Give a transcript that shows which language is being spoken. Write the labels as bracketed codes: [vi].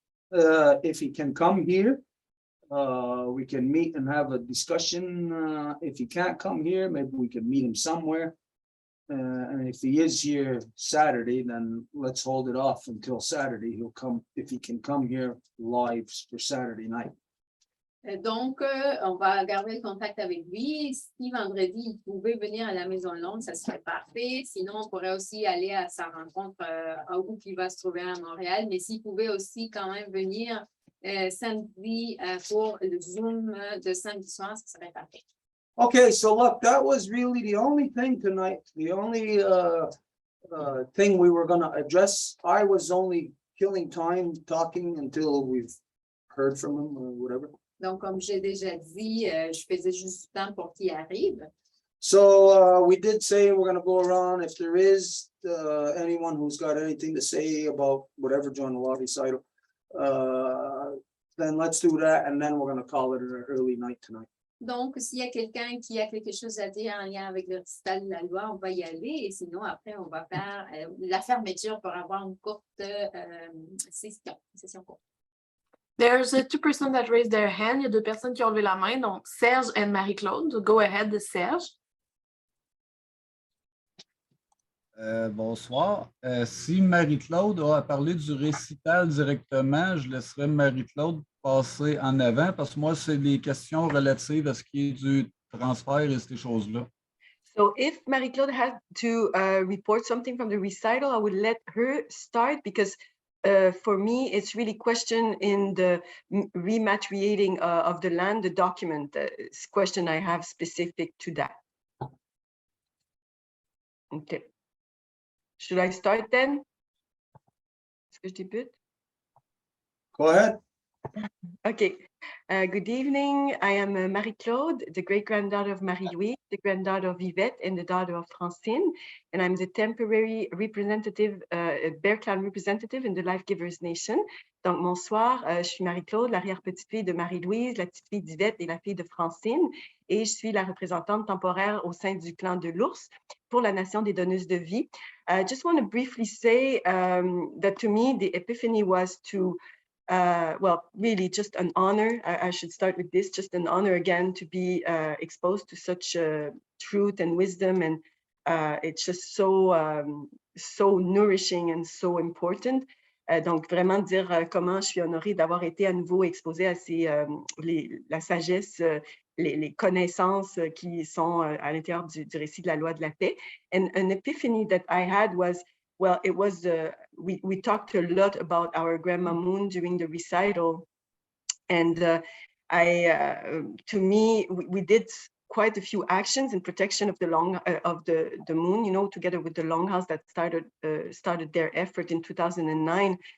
[en] If he can come here, we can meet and have a discussion. If he can't come here, maybe we can meet him somewhere. And if he is here Saturday, then let's hold it off until Saturday. He'll come, if he can come here live for Saturday night. [fr] Donc, on va garder le contact avec lui. Si vendredi, il pouvait venir à la Maison Longue, ça serait parfait. Sinon, on pourrait aussi aller à sa rencontre où il va se trouver à Montréal. Mais s'il pouvait aussi quand même venir samedi pour le Zoom de samedi soir, ça serait parfait. [en] Okay, so look, that was really the only thing tonight. The only thing we were going to address. I was only killing time talking until we've heard from him or whatever. [fr] Donc, comme j'ai déjà dit, je faisais juste du temps pour qu'il arrive. [en] So we did say we're going to go around. If there is anyone who's got anything to say about whatever during the law recital, then let's do that. And then we're going to call it an early night tonight. [fr] Donc, s'il y a quelqu'un qui a quelque chose à dire en lien avec le récital de la loi, on va y aller. Et sinon, après, on va faire la fermeture pour avoir une courte session courte. [en] There's two persons that raised their hand. [fr] Il y a deux personnes qui ont levé la main, donc Serge et Marie-Claude. [en] Go ahead, Serge. [fr] Bonsoir. Si Marie-Claude a parlé du récital directement, je laisserai Marie-Claude passer en avant parce que moi, c'est les questions relatives à ce qui est du transfert et ces choses-là. [en] So if Marie-Claude had to report something from the recital, I would let her start because for me, it's really question in the rematriating of the land, the document question I have specific to that. Okay. Should I start then? [fr] Est-ce que je débute? [en] Go ahead. Okay. Good evening. I am Marie-Claude, the great-granddaughter of Marie-Louise, the granddaughter of Yvette, and the daughter of Francine. And I'm the temporary representative, Bear Clan representative in the Life Givers Nation. [fr] Donc, bonsoir, je suis Marie-Claude, l'arrière-petite-fille de Marie-Louise, la petite-fille d'Yvette et la fille de Francine. Et je suis la représentante temporaire au sein du clan de l'ours pour la Nation des donneuses de vie. [en] I just want to briefly say that to me, the epiphany was to well, really just an honor. I should start with this, just an honor again to be exposed to such truth and wisdom. And it's just so, so nourishing and so important. [fr] Donc, vraiment dire comment je suis honorée d'avoir été à nouveau exposée à la sagesse, les connaissances qui sont à l'intérieur du récit de la loi de la paix. [en] And an epiphany that I had was, well, it was, we talked a lot about our Grandma Moon during the recital. And to me, we did quite a few actions in protection of the moon, you know, together with the Longhouse that started their effort in 2009.